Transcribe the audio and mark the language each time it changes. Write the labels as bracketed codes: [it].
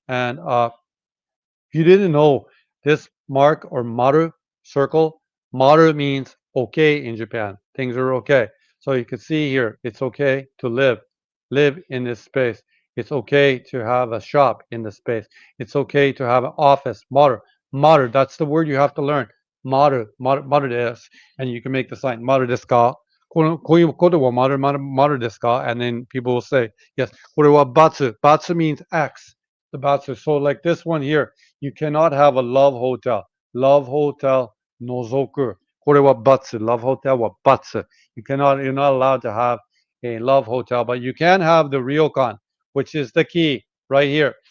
[en] And if you didn't know, this mark or maru circle, maru means okay in Japan. Things are okay. So you can see here, it's okay to live in this space. It's okay to have a shop in this space. It's okay to have an office. Maru, that's the word you have to learn. [ja] Maru desu. [en] And you can make the sign, [ja] maru desu ka? こういうことはマルマルマル desu ka? [en] And then people will say, yes, [ja] これは×. [en] Batsu means X. The batsu. So like this one here, you cannot have a love hotel. [ja] Love hotel nozoku. これは×. Love hotel wa batsu. [en] You're not allowed to have a love hotel, but you can have the ryokan, which is the key right here.